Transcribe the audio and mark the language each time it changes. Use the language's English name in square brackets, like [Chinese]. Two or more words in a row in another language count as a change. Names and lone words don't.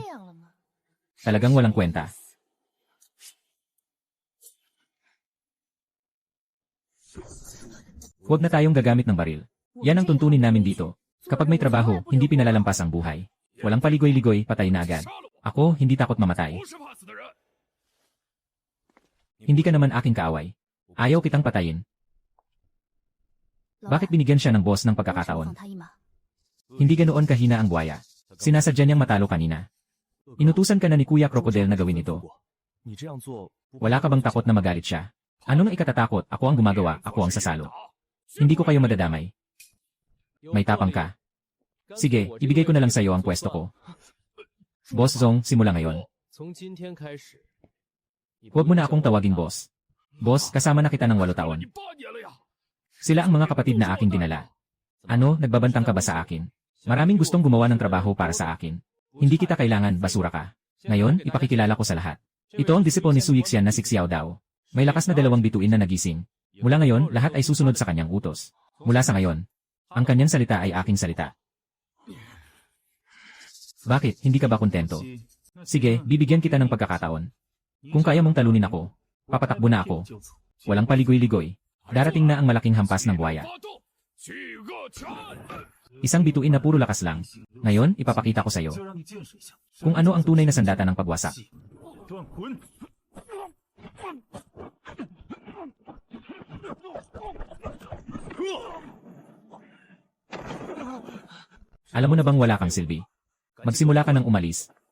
[Chinese] 这样了吗？ [Filipino] Talagang walang kwenta. Huwag na tayong gagamit ng baril. Yan ang tuntunin namin dito. Kapag may trabaho, hindi pinalalampas ang buhay. Walang paligoy-ligoy, patay na agad. Ako, hindi takot mamatay. [Chinese] 不是怕死的人。 [Filipino] Hindi ka naman aking kaaway. Ayaw kitang patayin. [Chinese] 老 [Filipino] Bakit [Chinese] 板 [Filipino] binigyan siya ng boss ng [Chinese] 为什么 [Filipino] pagkakataon? [Chinese] 放他一马？ [Filipino] Hindi ganoon kahina ang buwaya. Sinasadya niyang matalo kanina. Inutusan ka na ni Kuya Crocodile na gawin ito. [Chinese] 你这样做， [Filipino] Wala ka bang takot na magalit siya? Ano nga ikatatakot? Ako ang gumagawa, ako ang sasalo. Hindi ko kayo madadamay. May tapang ka. Sige, ibigay ko na lang sa'yo ang pwesto ko. Boss Zong, simula ngayon. [Chinese] 从今天开始， [Filipino] Huwag mo na akong tawaging boss. Boss, kasama na kita ng 8 taon. [Chinese] 你8年了呀！ [Filipino] Sila ang mga kapatid na aking dinala. Ano, nagbabantang ka ba sa akin? Maraming gustong gumawa ng trabaho para sa akin. Hindi kita kailangan, basura ka. Ngayon, ipakikilala ko sa lahat. Ito ang disipo ni Su Yixian na si Xiao Dao. May lakas na 2 bituin na nagising. Mula ngayon, lahat ay susunod sa kanyang utos. Mula sa ngayon, ang kanyang salita ay aking salita. Bakit, hindi ka ba kontento? Sige, bibigyan kita ng pagkakataon. Kung kaya mong talunin ako, papatakbo na ako. Walang paligoy-ligoy. Darating na ang malaking hampas ng buhaya. [Chinese] 几个拳， [Filipino] Isang bituin na puro lakas lang. Ngayon, ipapakita ko sa'yo [Chinese] 就让你见识一下 [Filipino] kung ano ang tunay na sandata ng pagwasak. [Chinese] 断魂。 [Filipino] Alam mo na bang wala kang silbi? Magsimula ka ng umalis.